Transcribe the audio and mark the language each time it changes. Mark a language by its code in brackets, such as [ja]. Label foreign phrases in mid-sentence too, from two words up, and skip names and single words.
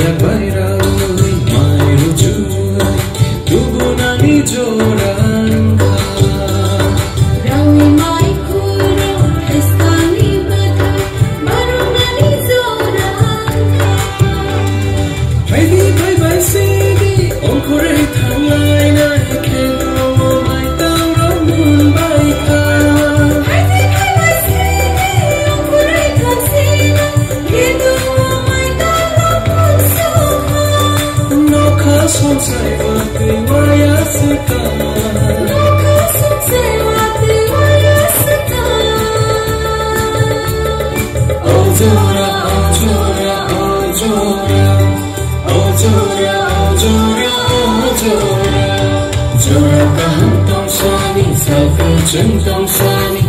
[trp] bairawi mai rujui tubu nani joranka rawi mai kuro estani bata baru nani joranka [en] baby bye bye [trp] sigi onkore thangai nai keno mai taro mun bai ka [en] baby bye bye [trp] sigi onkore thansina keno mai taro mun soma no khasum sai vate vayasika no khasum sai vate vayasika ojora ojora ojora ojora ojora ojora jora kaham tong sani safi chen tong sani